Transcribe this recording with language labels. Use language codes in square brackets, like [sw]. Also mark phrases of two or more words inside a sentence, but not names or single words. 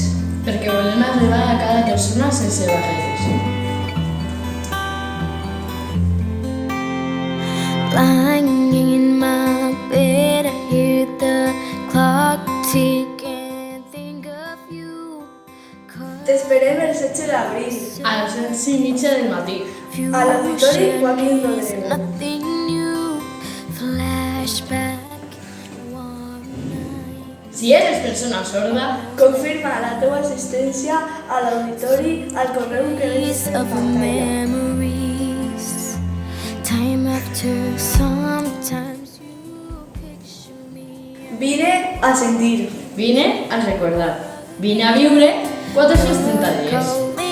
[ca] Perquè volem arribar a cada persona sense barreres. [en] Lying in my bed, I hear the clock tick and think of you. [ca] T'esperem el 16 d'abril, A les 11:30 del matí. a l'Auditori Joaquín Rodrigo. [en] Nothing new, flashback, one night. [es] Si eres persona sorda, [ca] Confirma la teva assistència a l'auditori al correu que veus en [en] Of [ca] pantalla. [en] memories, time after sometimes you picture me. [ca] Vine a sentir. vine a recordar. Vine a viure 430 dies.